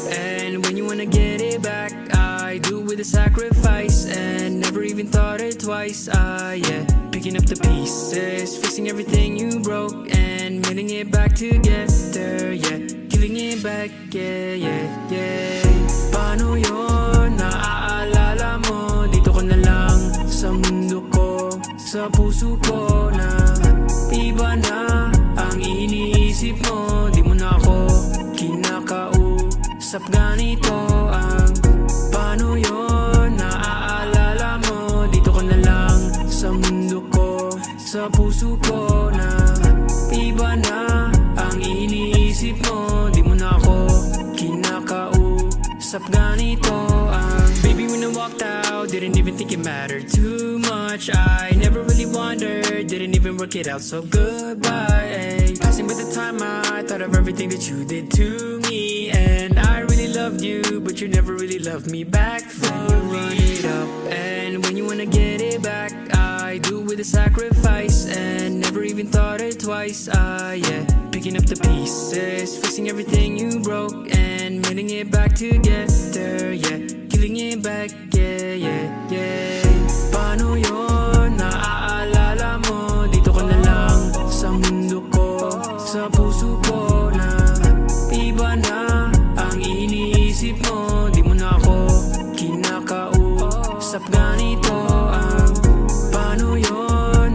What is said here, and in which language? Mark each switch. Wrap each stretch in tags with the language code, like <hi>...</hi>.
<en>And when you wanna get it back, I do with a sacrifice, and never even thought it twice. Yeah, picking up the pieces, fixing everything you broke, and mending it back together. Yeah, giving it back, yeah, yeah, yeah.</en> <tl>Paano yun? Naaalala mo? Dito ko na lang sa mundo ko, sa puso ko, na iba na ang iniisip mo. Di mo na ako kinakausap, ganito ang paano yun? Naaalala mo? Dito ko na lang sa mundo ko, sa puso ko, na iba na ang iniisip mo. Di mo na ako kinakausap, ganito ang</tl> <en>baby, when I walked out, didn't even think it mattered too much. I never really wondered, didn't even work it out, so goodbye. Passing by the time, I thought of everything that you did to me, and I really loved you, but you never really loved me back. Then you run it up, and when you wanna get it back, I do with a sacrifice, and never even thought it twice. Yeah, picking up the pieces, fixing everything you broke, and mending it back together. Yeah, giving it back, yeah, yeah, yeah.</en> <tl>Paano yun? Naaalala mo? Dito ko na lang sa mundo ko, sa puso ko, na iba na ang iniisip mo. Di mo na ako kinakausap, ganito ang paano yun?</tl>